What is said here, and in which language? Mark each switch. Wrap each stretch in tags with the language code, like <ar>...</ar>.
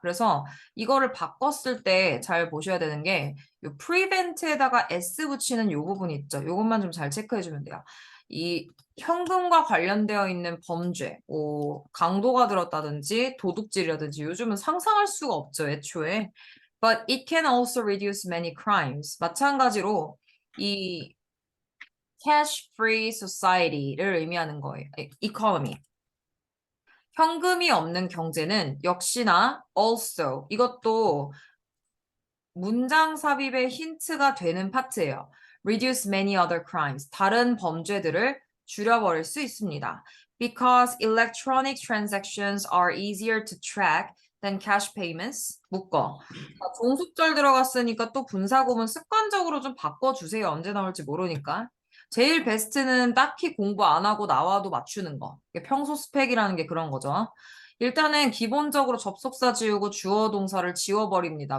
<ko>그래서 이거를 바꿨을 때 잘 보셔야 되는 게 이 prevent에다가 s 붙이는 요 부분 있죠. 요것만 좀 잘 체크해 주면 돼요. 이 현금과 관련되어 있는 범죄, 강도가 들었다든지 도둑질이라든지 요즘은 상상할 수가 없죠, 애초에.</ko> <en>But it can also reduce many crimes.</en> <ko>마찬가지로 이 cash-free society를 의미하는 거예요.</ko> <en>economy.</en> <ko>현금이 없는 경제는 역시나 also 이것도 문장 삽입의 힌트가 되는 파트예요.</ko> <en>Reduce many other crimes.</en> <ko>다른 범죄들을 줄여버릴 수 있습니다.</ko> <en>Because electronic transactions are easier to track than cash payments.</en> <ko>묶어. 종속절 들어갔으니까 또 분사구문 습관적으로 좀 바꿔주세요. 언제 나올지 모르니까. 제일 베스트는 딱히 공부 안 하고 나와도 맞추는 거. 평소 스펙이라는 게 그런 거죠. 일단은 기본적으로 접속사 지우고 주어 동사를 지워버립니다.</ko>